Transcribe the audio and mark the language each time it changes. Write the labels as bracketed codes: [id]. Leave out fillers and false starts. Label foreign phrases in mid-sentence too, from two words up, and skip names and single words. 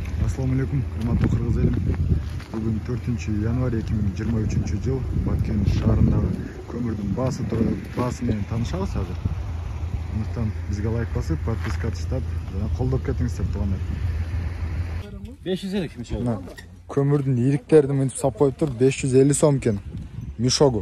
[ar] السلام عليكم, [ky] урматтуу Кыргыз элим. Бүгүн 4-январь 2023 жыл Баткен шаарындагы көмүрдүн баасы менен таанышабыз азыр. Андыктан бизге лайк басып, подписка таштап, жана колдоп кетиңиздер туугандар. 550 мишогу. Көмүрдүн ириктерин мынтип сап коюптур, 550 сом экен мишогу.